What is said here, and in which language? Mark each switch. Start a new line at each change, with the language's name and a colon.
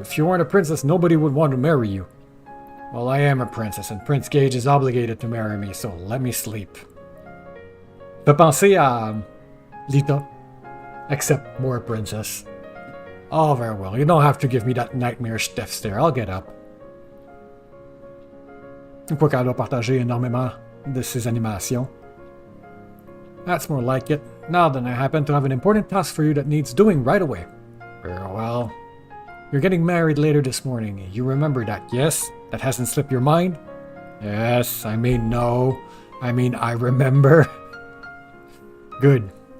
English: If you weren't a princess, nobody would want to marry you. Well, I am a princess, and Prince Gage is obligated to marry me, so let me sleep.
French: Fait penser à Lita,
English: except more princess. Oh, very well. You don't have to give me that nightmarish death stare. I'll get up.
French: Quoi qu'elle doit partager énormément de ses animations.
English: That's more like it. Now then, I happen to have an important task for you that needs doing right away. Very well. You're getting married later this morning. You remember that, yes? That hasn't slipped your mind? Yes, I mean no. I mean I remember. Good.